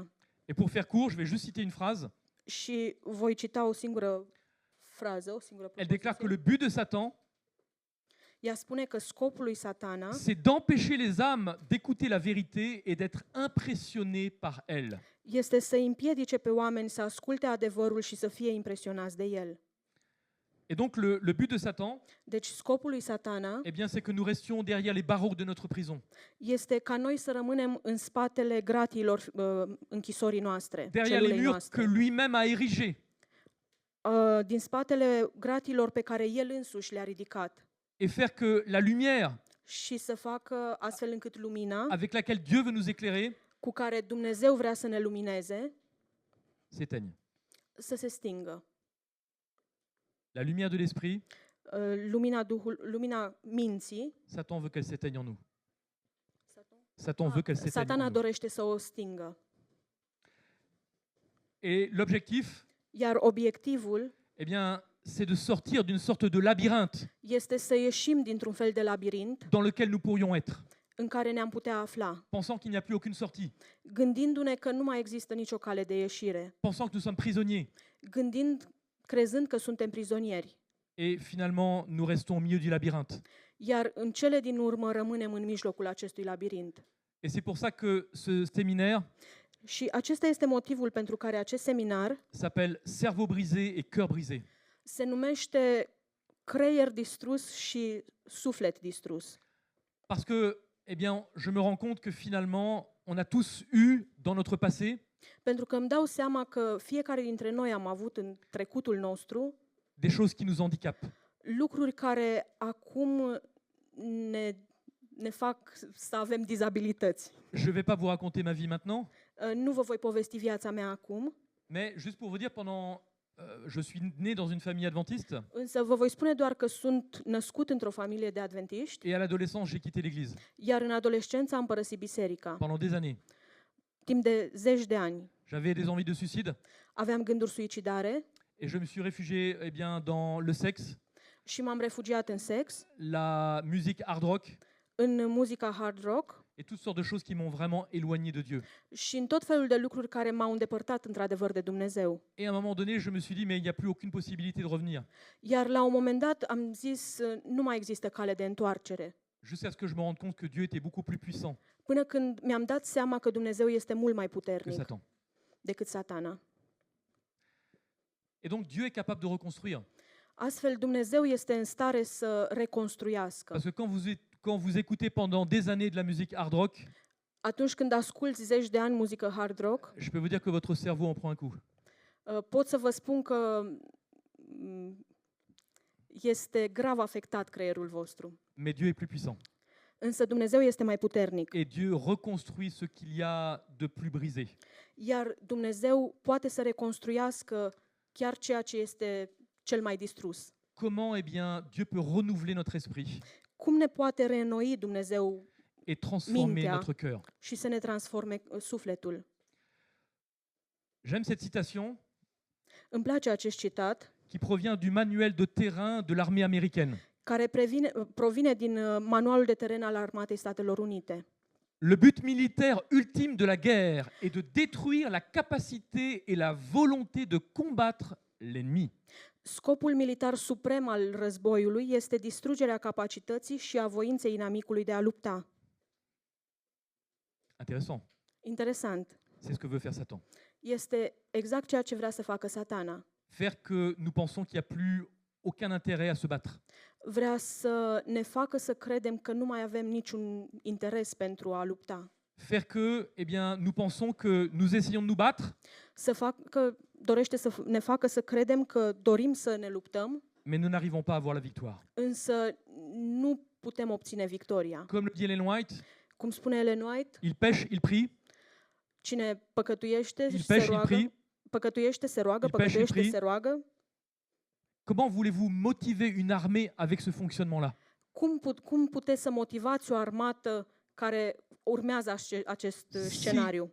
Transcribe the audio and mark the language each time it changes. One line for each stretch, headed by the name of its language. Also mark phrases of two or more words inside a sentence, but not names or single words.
French: Et pour faire court, je vais juste citer une phrase.
Romanian: Și voi cita o singură frază, o singură
French: Elle déclare que
Romanian: propoziție.
French: le but de Satan,
Romanian: Ea spune că scopul lui Satana
French: c'est d'empêcher les âmes d'écouter la vérité et d'être impressionnés par elle.
Romanian: este să împiedice pe oameni să asculte adevărul și să fie impresionați de el.
French: Et donc le but de Satan,
Romanian: Deci scopul lui Satana
French: eh bien, c'est que nous restions derrière les barreaux de notre prison,
Romanian: este ca noi să rămânem în spatele gratiilor închisorii noastre,
French: derrière les
Romanian: celulei
French: murs
Romanian: noastre.
French: que lui-même a érigés.
Romanian: Din spatele gratiilor pe care el însuși le-a ridicat
French: Et faire que la lumière
Romanian: și să facă astfel încât lumina
French: avec laquelle Dieu veut nous éclairer
Romanian: cu care Dumnezeu vrea să ne lumineze
French: s'éteigne.
Romanian: să se stingă.
French: La lumière de l'esprit,
Romanian: Lumina minții,
French: Satan veut qu'elle s'éteigne en nous. Satan veut qu'elle s'éteigne
Romanian: Satana
French: en nous.
Romanian: dorește să o stingă.
French: Et l'objectif,
Romanian: Iar obiectivul
French: eh bien, c'est de sortir d'une sorte de labyrinthe
Romanian: este să ieșim dintr-un fel de labirint
French: dans lequel nous pourrions être,
Romanian: în care ne-am putea afla,
French: pensant qu'il n'y a plus aucune sortie,
Romanian: gândindu-ne că nu mai există nicio cale de ieșire,
French: pensant que nous sommes prisonniers.
Romanian: crezând că suntem prizonieri.
French: Et finalement, nous restons au milieu du labyrinthe.
Romanian: Iar în cele din urmă rămânem în mijlocul acestui labirint.
French: Et c'est pour ça que ce séminaire
Romanian: Și acesta este motivul pentru care acest seminar
French: s'appelle Cerveau brisé et cœur brisé.
Romanian: se numește Creier distrus și suflet distrus.
French: Parce que, eh bien, je me rends compte que finalement, on a tous eu dans notre passé
Romanian: Pentru că îmi dau seama că fiecare dintre noi am avut în trecutul nostru
French: des choses qui nous handicapent.
Romanian: lucruri care acum ne fac să avem dizabilități.
French: Je ne vais pas vous raconter ma vie maintenant,
Romanian: Nu vă voi povesti viața mea acum,
French: mais juste pour vous dire, je suis né dans une famille adventiste
Romanian: însă vă voi spune doar că sunt născut într-o familie de adventiști,
French: et à l'adolescence, j'ai quitté l'église
Romanian: iar în adolescență am părăsit biserica.
French: pendant des années.
Romanian: Timp de zeci de ani
French: J'avais des envies de suicide
Romanian: aveam gânduri suicidare
French: et je me suis réfugié eh bien, dans le sexe,
Romanian: și m-am refugiat în sex,
French: la musique
English: hard rock
Romanian: în muzica
English: hard rock
French: et toutes sortes de choses qui m'ont vraiment éloigné de Dieu.
Romanian: și în tot felul de lucruri care m-au îndepărtat într-adevăr de Dumnezeu.
French: Et à un moment donné, je me suis dit, mais il n'y a plus aucune possibilité de revenir.
Romanian: Iar la un moment dat am zis, nu mai există cale de întoarcere.
French: Jusqu'à ce que je me rende compte que Dieu était beaucoup plus puissant
Romanian: Până când mi-am dat seama că Dumnezeu este mult mai
French: que
Romanian: puternic
French: Satan.
Romanian: decât Satana.
French: Et donc Dieu est capable de reconstruire.
Romanian: Astfel, Dumnezeu este în stare să reconstruiască.
French: Parce que quand vous écoutez pendant des années de la musique
English: hard rock,
Romanian: Atunci când asculți zeci de ani muzică
English: hard rock,
French: je peux vous dire que votre cerveau en prend un coup.
Romanian: pot să vă spun că este grav afectat creierul vostru.
French: Mais Dieu est plus puissant.
Romanian: Însă Dumnezeu este mai puternic.
French: Et Dieu reconstruit ce qu'il y a de plus brisé.
Romanian: Iar Dumnezeu poate să reconstruiască chiar ceea ce este cel mai distrus.
French: Comment, eh bien, Dieu peut renouveler notre esprit
Romanian: Cum ne poate reînnoi Dumnezeu
French: et transformer
Romanian: Mintea.
French: notre cœur.
Romanian: și să ne transforme sufletul?
French: J'aime cette citation
Romanian: Îmi place acest citat,
French: qui provient du manuel de terrain de l'armée américaine.
Romanian: care provine din manualul de teren al Armatei Statelor Unite.
French: Le but militaire ultime de la guerre est de détruire la capacité et la volonté de combattre l'ennemi.
Romanian: Scopul militar suprem al războiului este distrugerea capacității și a voinței inamicului de a lupta.
French: Intéressant.
Romanian: Interesant.
French: C'est ce que veut faire Satan.
Romanian: Este exact ceea ce vrea să facă Satana.
French: Faire que nous pensons qu'il n'y a plus aucun intérêt à se battre.
Romanian: Vrea să ne facă să credem că nu mai avem niciun interes pentru a lupta.
French: Faire que, eh bien, nous pensons que nous essayons de nous battre,
Romanian: Dorește să ne facă să credem că dorim să ne luptăm,
French: mais nous n'arrivons pas à avoir la victoire.
Romanian: însă nu putem obține victoria.
French: Comme le dit Ellen White,
Romanian: Cum spune Ellen White,
French: il pêche, il prie,
Romanian: cine păcătuiește,
French: il
Romanian: se
French: pêche, il
Romanian: roagă,
French: prie.
Romanian: păcătuiește, se roagă,
French: Il pêche, il
Romanian: păcătuiește,
French: prie.
Romanian: se roagă.
French: Comment voulez-vous motiver une armée avec ce fonctionnement-là?
Romanian: Cum puteți să motivați o armată care urmează acest scenariu?